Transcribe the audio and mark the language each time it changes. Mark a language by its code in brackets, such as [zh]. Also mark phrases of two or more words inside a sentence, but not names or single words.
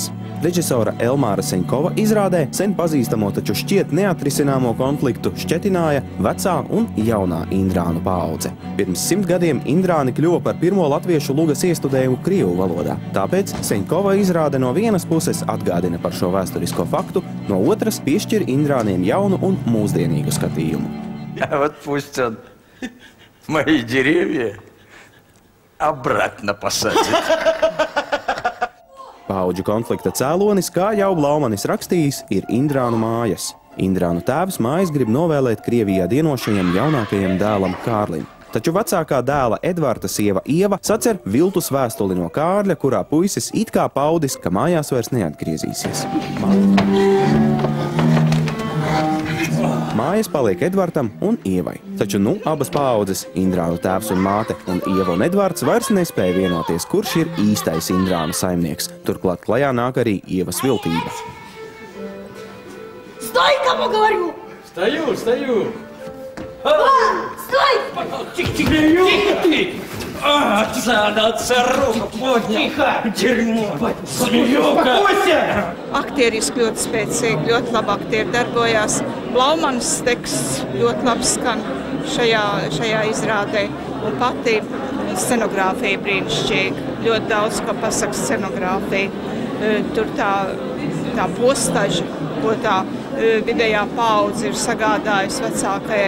[lv] Režisora Elmāra Seņkova izrādē sen pazīstamo, taču šķiet neatrisināmo konfliktu šķetināja vecā un jaunā Indrānu paudze. Pirms 100 gadiem Indrāni kļuva par pirmo latviešu lugas iestudējumu krievu valodā. Tāpēc Seņkova izrāde no vienas puses atgādina par šo vēsturisko faktu, no otras piešķir Indrāniem jaunu un mūsdienīgu skatījumu. [ru] Вот пусть он мои деревья обратно посадит. [lv] Paudžu konflikta cēlonis, kā jau Blaumanis rakstījis, ir Indrānu mājas. Indrānu tēvs mājas grib novēlēt Krievijā dienošajam jaunākajam dēlam Kārlim. Taču vecākā dēla Edvarda sieva Ieva sacer viltus vēstuli no Kārļa, kurā puisis it kā paudis, ka mājās vairs neatgriezīsies. Mājas paliek Edvardam un Ievai. Taču abas paaudzes, Indrānu tēvs un māte un Ieva un Edvards, vairs nespēja vienoties, kurš ir īstais Indrānu saimnieks. Turklāt klajā nāk arī Ievas viltība. [ru] Sтой, кому говорю! Стою! Стой! Тихо ты! Отца руку поднял! Тихо! Дерьмо! Змеёка! Успокойся! [lv] Aktieriski ļoti spēcīgi, ļoti labi aktieri darbojās. Blaumanis teksts ļoti labi skan šajā izrādē. Un pati scenogrāfija brīnišķīga. Ļoti daudz, ko pasaka scenogrāfija. Tur tā postaža, ko tā vidējā paudze ir sagādājusi vecākajai.